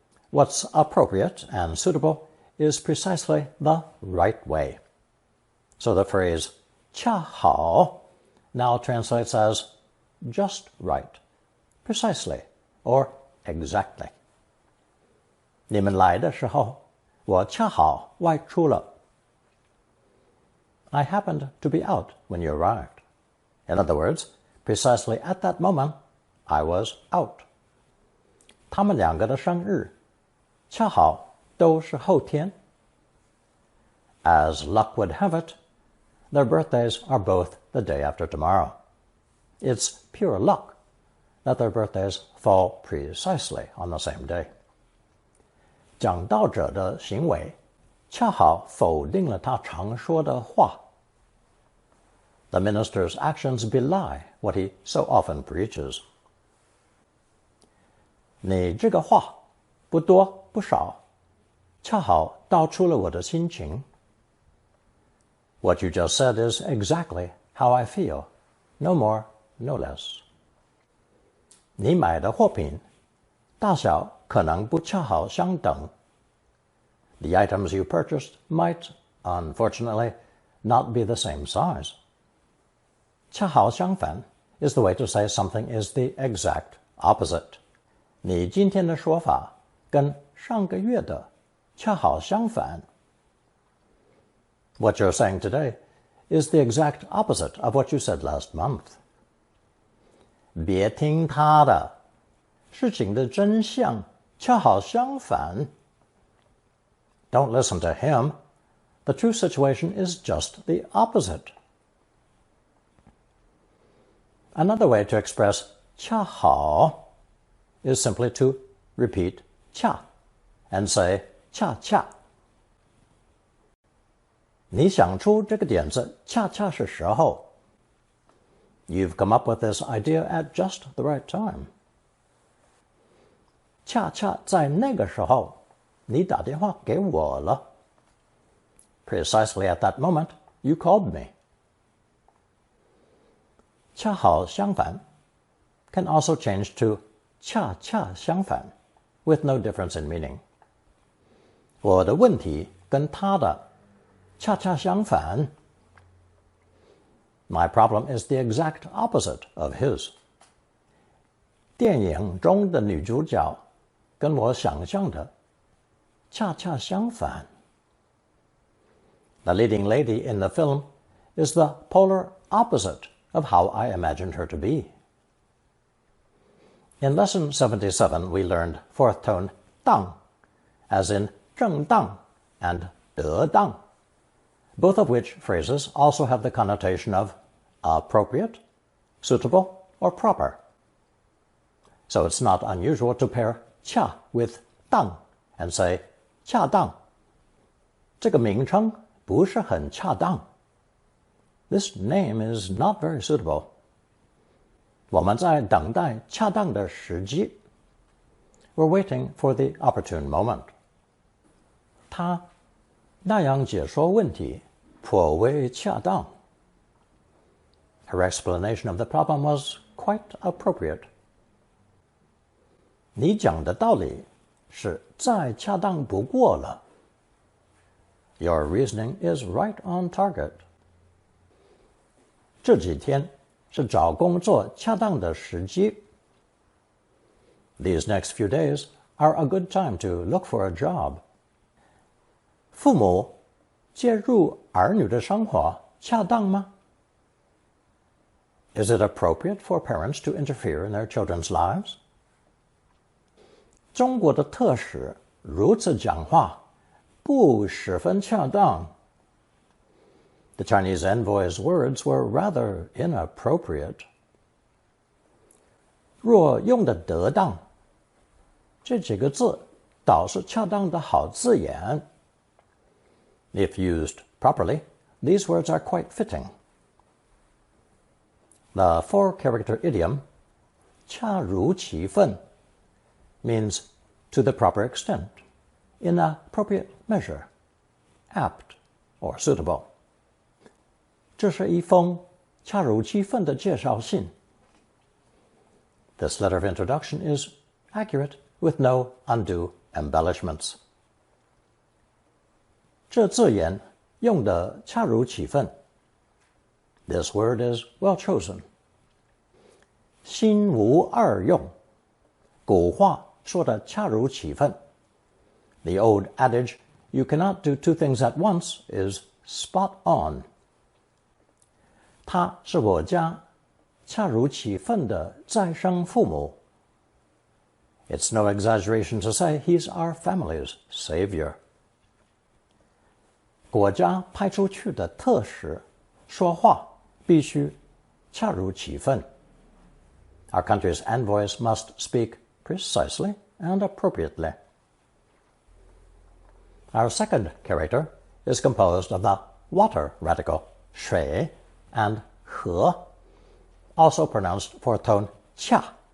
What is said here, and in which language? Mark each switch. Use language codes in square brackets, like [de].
[en] What's appropriate and suitable is precisely the right way. So the phrase 恰好 now translates as just right, precisely, or exactly. [zh] 你们来的时候，我恰好外出了。 [en] I happened to be out when you arrived. In other words, precisely at that moment, I was out. [zh] 他们2个的生日，恰好都是后天。 [en] As luck would have it, their birthdays are both the day after tomorrow. It's pure luck that their birthdays fall precisely on the same day. [zh] 讲道者的行为恰好否定了他常说的话。 [en] The minister's actions belie what he so often preaches. [zh] 你这个话不多不少，恰好道出了我的心情。 [en] What you just said is exactly how I feel, no more, no less. [zh] 你买的货品大小可能不恰好相等。 [en] The items you purchased might, unfortunately, not be the same size. 恰好相反 is the way to say something is the exact opposite. [zh] 你今天的说法跟上个月的恰好相反。 [en] What you're saying today is the exact opposite of what you said last month. [zh] 别听他的，事情的真相恰好相反。 [en] Don't listen to him. The true situation is just the opposite. Another way to express 恰好 is simply to repeat 恰 and say 恰恰。 [zh] 你想出这个点子恰恰是时候。 [en] You've come up with this idea at just the right time. [zh] 恰恰在那个时候，你打电话给我了。 [en] Precisely at that moment, you called me. 恰好相反 can also change to 恰恰相反 with no difference in meaning. [zh] 我的问题跟他的恰恰相反。 [en] My problem is the exact opposite of his. [zh] 电影中的女主角跟我想象的恰恰相反。 [en] The leading lady in the film is the polar opposite of how I imagined her to be. In Lesson 77, we learned 4th tone 当 as in 正当 and 得当, both of which phrases also have the connotation of appropriate, suitable, or proper. So it's not unusual to pair 恰 with 当 and say 恰当。 [zh] 这个名称不是很恰当。 [en] This name is not very suitable. [zh] 我们在等待恰当的时机。 [en] We're waiting for the opportune moment. [zh] 他那样解说问题颇为恰当。 [en] Her explanation of the problem was quite appropriate. [zh] 你讲的道理是再恰当不过了。 [en] Your reasoning is right on target. [zh] 这几天是找工作恰当的时机。 [en] These next few days are a good time to look for a job. [zh] 父母介入儿女的生活恰当吗？ [en] Is it appropriate for parents to interfere in their children's lives? [zh] 中国的特使如此讲话，不十分恰当。 [en] The Chinese envoy's words were rather inappropriate. [zh] 若用得得当，这几个字倒是恰当的好字眼。 [en] If used properly, these words are quite fitting. The four-character idiom 恰如其分 means to the proper extent, in appropriate measure, apt or suitable. [zh] 这是一封恰如其分的介绍信。 [en] This letter of introduction is accurate with no undue embellishments. [zh] 这字眼用得恰如其分。 [en] This word is well chosen. [zh] 心无二用，古话说得恰如其分。 [en] The old adage, you cannot do two things at once, is spot on. [zh] 他是我家恰如其分的再生父母。 [en] It's no exaggeration to say he's our family's savior. [zh] 国家派出去的特使说话必须恰如其分。 [en] Our country's envoys must speak precisely and appropriately. Our second character is composed of the water radical 水 and 和, also pronounced fourth tone 恰.